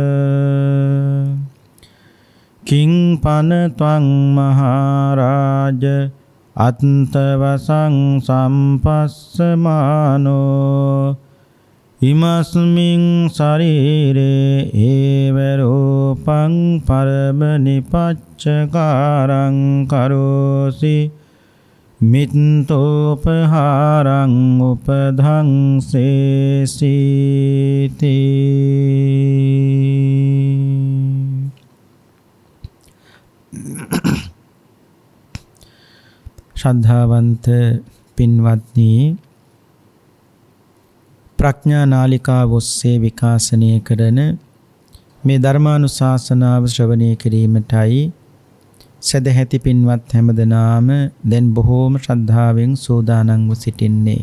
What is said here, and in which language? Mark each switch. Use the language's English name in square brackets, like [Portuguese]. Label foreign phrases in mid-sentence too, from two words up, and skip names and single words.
[Pali] කිං පනත්වං මහරජ අත්තවසං සම්පස්සමානෝ ඉමස්මින් ශරීරේ ඒව රූපං පරමනිපච්චකාරං කරෝසි මිත්තෝපහාරං උපධංසේසීති [Sinhala] ශ්‍රද්ධාවන්ත පින්වත්නි, ප්‍රඥා නාලිකාව ඔස්සේ විකාශනය කරන මේ ධර්මානුශාසනාව ශ්‍රවණය කිරීමටයි සදැහැති පින්වත් හැමදෙනාම දැන් බොහෝම ශ්‍රද්ධාවෙන් සූදානම්ව සිටින්නේ.